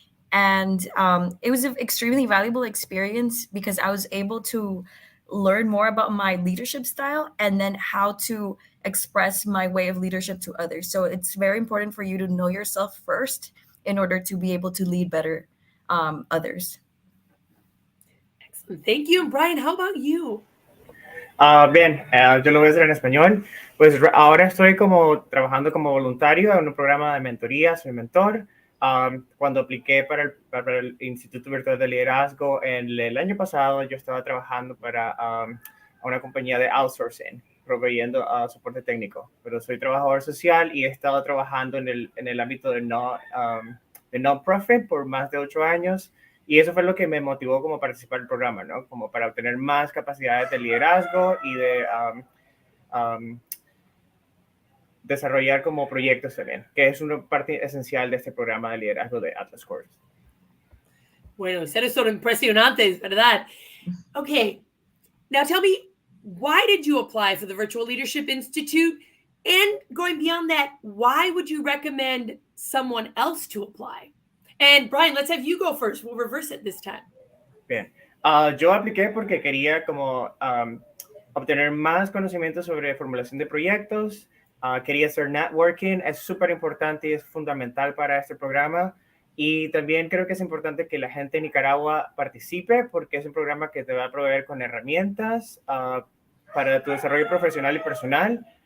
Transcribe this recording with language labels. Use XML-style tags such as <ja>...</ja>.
<en>And it was an extremely valuable experience because I was able to learn more about my leadership style and then how to express my way of leadership to others. So it's very important for you to know yourself first in order to be able to lead better others. Excellent. Thank you. And Brian, how about you?</en> <es>Bien, yo lo voy a hacer en español. Pues ahora estoy trabajando como voluntario en un programa de mentoría, soy mentor. Cuando apliqué para el Instituto Virtual de Liderazgo el año pasado, yo estaba trabajando para una compañía de outsourcing, proveyendo soporte técnico. Pero soy trabajador social y he estado trabajando en el ámbito de non-profit por más de 8 años. Y eso fue lo que me motivó como participar del programa, ¿no? Como para obtener más capacidades de liderazgo y de desarrollar como proyectos también, que es una parte esencial de este programa de liderazgo de Atlas Course. Bueno, ustedes son impresionantes, ¿verdad?</es> <en>Okay, now tell me, why did you apply for the Virtual Leadership Institute? And going beyond that, why would you recommend someone else to apply? And Brian, let's have you go first. We'll reverse it this time.</en> <es>Bien. Yo apliqué porque quería como obtener más conocimiento sobre formulación de proyectos. Quería hacer networking. Es súper importante y es fundamental para este programa. Y también creo que es importante que la gente de Nicaragua participe porque es un programa que te va a proveer con herramientas para tu desarrollo profesional y personal.</es>